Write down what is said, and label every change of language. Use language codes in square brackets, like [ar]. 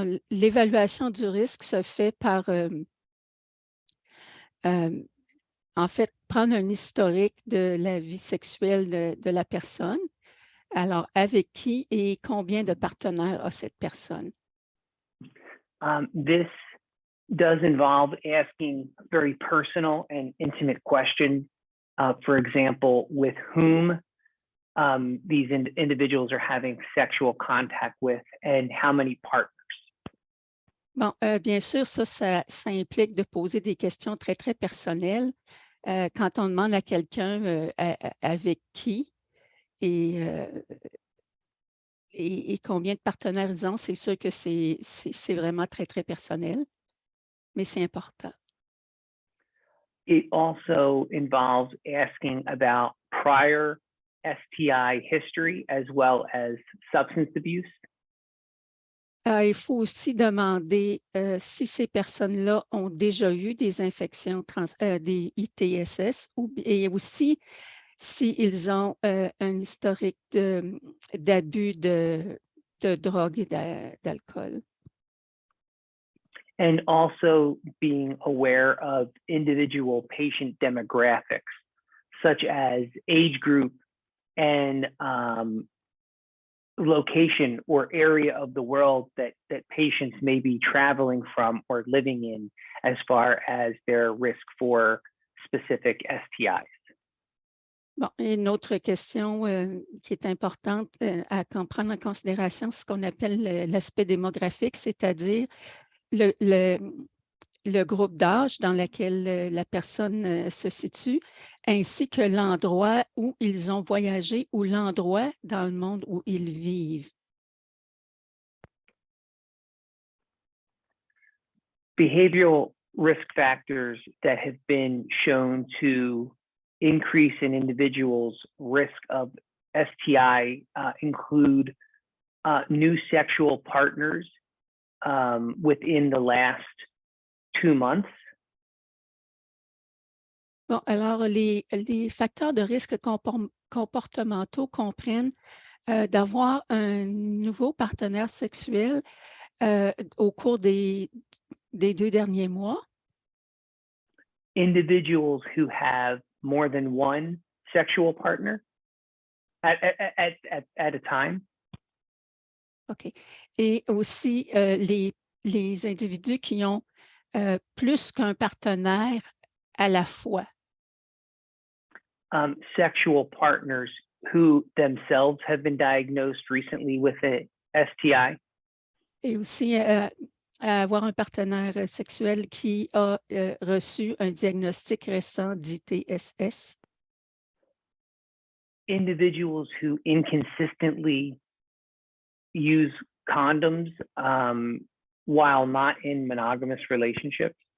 [fr] l'évaluation du risque se fait par, en fait, prendre un historique de la vie sexuelle de la personne. Alors, avec qui et combien de partenaires a cette personne? [en] This does involve asking very personal and intimate questions. For example, with whom these individuals are having sexual contact with and how many partners. [fr] Bon, bien sûr, ça implique de poser des questions très, très personnelles. Quand on demande à quelqu'un avec qui et, et combien de partenaires ils ont, c'est sûr que c'est vraiment très, très personnel, mais c'est important. [en] It also involves asking about prior STI history as well as substance abuse. [fr] Il faut aussi demander si ces personnes-là ont déjà eu des infections, des ITSS, et aussi s'ils ont un historique d'abus de drogue et d'alcool. [en] And also being aware of individual patient demographics, such as age group and location or area of the world that patients may be traveling from or living in as far as their risk for specific STIs. [fr] Bon, une autre question qui est importante à prendre en considération, c'est ce qu'on appelle l'aspect démographique, c'est-à-dire le groupe d'âge dans lequel la personne se situe, ainsi que l'endroit où ils ont voyagé ou l'endroit dans le monde où ils vivent. [en] Behavioral risk factors that have been shown to increase an individual's risk of STI include new sexual partners within the last 2 months. [fr] Bon, alors les facteurs de risque comportementaux comprennent d'avoir un nouveau partenaire sexuel au cours des 2 derniers mois. [en] Individuals who have more than one sexual partner at a time. OK. [fr] Et aussi les individus qui ont plus qu'un partenaire à la fois. [en] Sexual partners who themselves have been diagnosed recently with a STI. [fr] Et aussi avoir un partenaire sexuel qui a reçu un diagnostic récent d'ITSS. [en] Individuals who inconsistently use condoms while not in monogamous relationships.